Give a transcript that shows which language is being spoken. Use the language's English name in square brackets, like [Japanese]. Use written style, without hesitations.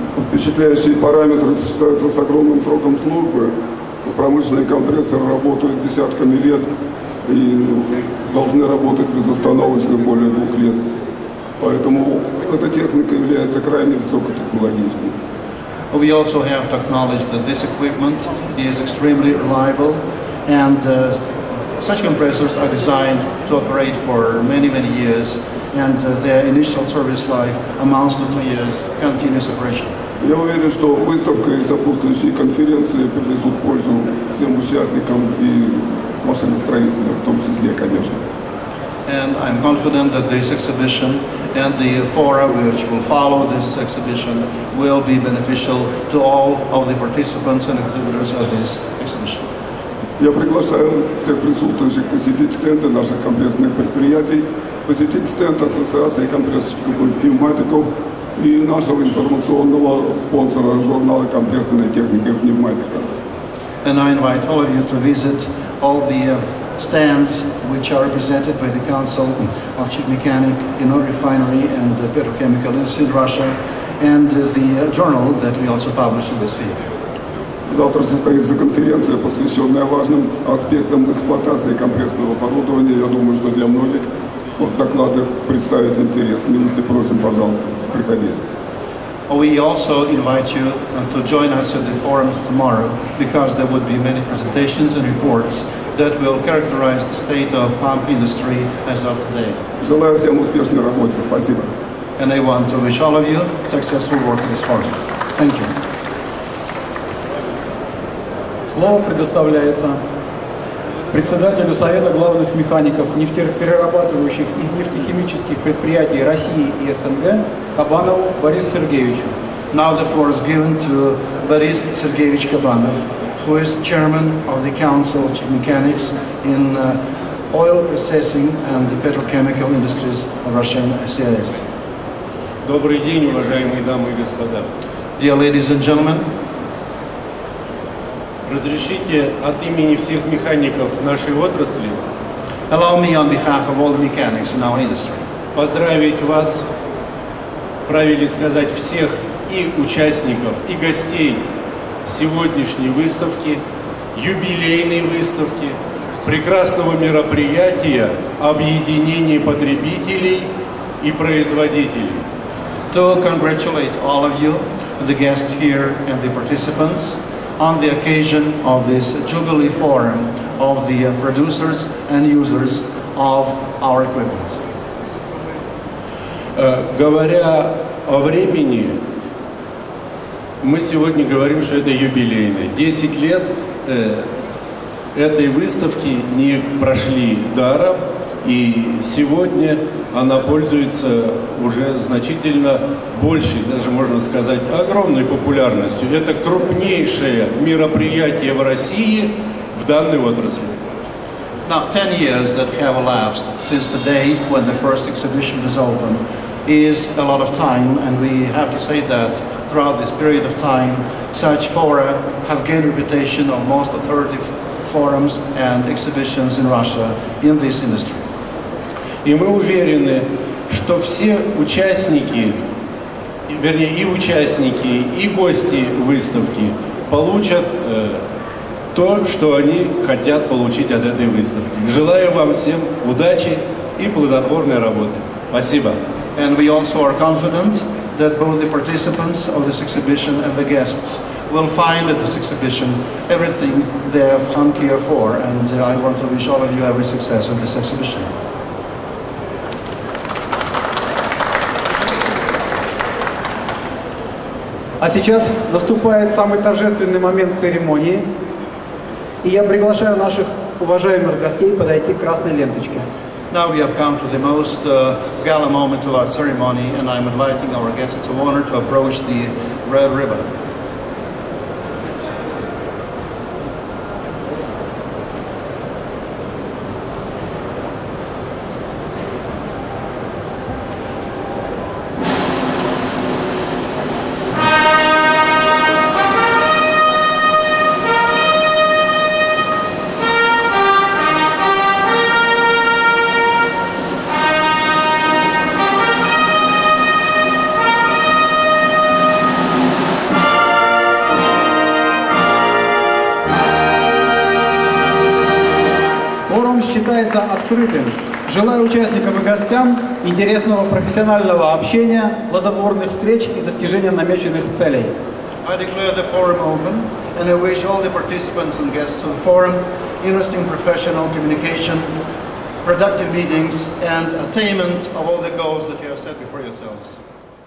[Russian] Впечатляющие параметры сочетаются с огромным сроком службы. Промышленные компрессоры работают десятками лет и должны работать безостановочно более 2 лет. Поэтому эта техника является крайне высокотехнологичной. [English] We also have to acknowledge that this equipment is extremely reliable, and such compressors are designed to operate for many, many years, and their initial service life amounts to 2 years continuous operation. [Russian] Я уверен, что выставка и сопутствующие конференции принесут пользу всем участникам и машиностроителям в том числе, конечно. [English] And I'm confident that this exhibition and the fora which will follow this exhibition will be beneficial to all of the participants and exhibitors of this exhibition. [Russian] Я приглашаю всех присутствующих посетить стенды наших компрессорных предприятий, посетить стенд Ассоциации компрессорщиков и пневматиков и нашего информационного спонсора журнала «Компрессорная техника и пневматика». [English] And I invite all of you to visit all the stands which are represented by the Council of Chief Mechanic in Oil Refinery and Petrochemical Industry in Russia, and the journal that we also publish in this field. [Russian] Завтра состоится конференция, посвященная важным аспектам эксплуатации компрессорного оборудования. Я думаю, что для многих доклады представят интерес. Милости просим, пожалуйста, приходите. [English] We also invite you to join us at the forum tomorrow, because there would be many presentations and reports that will characterize the state of pump industry as of today. [Russian] Желаю всем успешной работы. Спасибо. [English] And I want to wish all of you successful work in this forum. Thank you. [Russian] Слово предоставляется председателю Совета главных механиков нефтеперерабатывающих и нефтехимических предприятий России и СНГ Кабанову Борису Сергеевичу. [English] Now the floor is given to Boris Sergeevich Kabanov, who is chairman of the Council of Chief Mechanics in oil processing and the petrochemical industries of Russia and CIS. [Russian] Добрый день, уважаемые дамы и господа. [English] Dear ladies and gentlemen, [Russian] разрешите от имени всех механиков нашей отрасли [English] allow me on behalf of all the mechanics in our industry [Russian] поздравить вас, правильно сказать, всех и участников, и гостей сегодняшней выставки, юбилейной выставки, прекрасного мероприятия объединения потребителей и производителей. [English] To congratulate all of you, the guests here and the participants, on the occasion of this Jubilee Forum of the producers and users of our equipment. [Russian] Говоря о времени, мы сегодня говорим, что это юбилейное. 10 лет этой выставки не прошли даром, и сегодня она пользуется уже значительно большей, даже можно сказать, огромной популярностью. Это крупнейшее мероприятие в России в данной отрасли. [English] Now, 10 years that have elapsed since the day when the first exhibition was opened is a lot of time, and we have to say that throughout this period of time, such fora have gained a reputation of most authoritative forums and exhibitions in Russia in this industry. [Russian] И мы уверены, что все участники, вернее и участники, и гости выставки получат то, что они хотят получить от этой выставки. Желаю вам всем удачи и плодотворной работы. Спасибо. [English] And we also are confident that both the participants of this exhibition and the guests will find at this exhibition everything they have come here for, and I want to wish all of you every success of this exhibition. [Russian] А сейчас наступает самый торжественный момент церемонии, и я приглашаю наших уважаемых гостей подойти к красной ленточке. [English] Now we have come to the most gala moment of our ceremony, and I'm inviting our guests of honor to approach the red ribbon. [Russian] Считается открытым. Желаю участникам и гостям интересного профессионального общения, плодотворных встреч и достижения намеченных целей. [English] I declare the forum open, and I wish all the participants and guests of the forum interesting professional communication, productive meetings, and attainment of all the goals that you have set before yourselves.